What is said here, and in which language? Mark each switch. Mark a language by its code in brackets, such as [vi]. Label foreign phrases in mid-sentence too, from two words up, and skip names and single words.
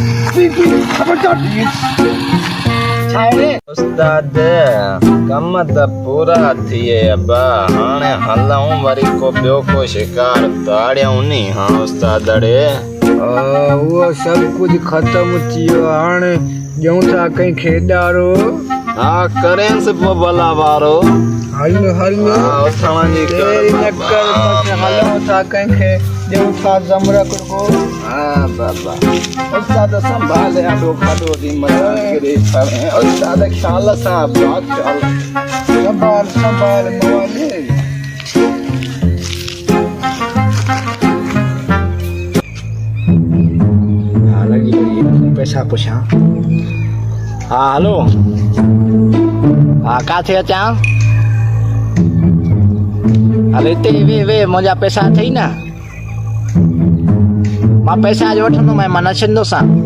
[sd] उस्ताद कम त पूरा थिए अब्बा हाणे हलऊं वरी को ॿियो को शिकार ताड़ियूं नी। हाँ उस्ताद अड़े वो सब कुछ खत्म थियो हाणे ॼऊं था कहीं खेॾारो। हाँ करेंस पो भला वारो हल उथण जी तेरी नक्कर बस हलऊं था कहीं खे ॼऊं था ज़मरक को। हाँ बाबा उस्ताद संभाले आडो खाडो दी मजा करे छड़े उस्ताद ख्याल सां बात संभाल मवाली। पैसा पुछा। हाँ हेलो हाँ काथे अचा हले हिते वे मुंहिंजा पैसा अथई न मां पैसा अॼु वठंदोमांइ मां न छॾंदोसां।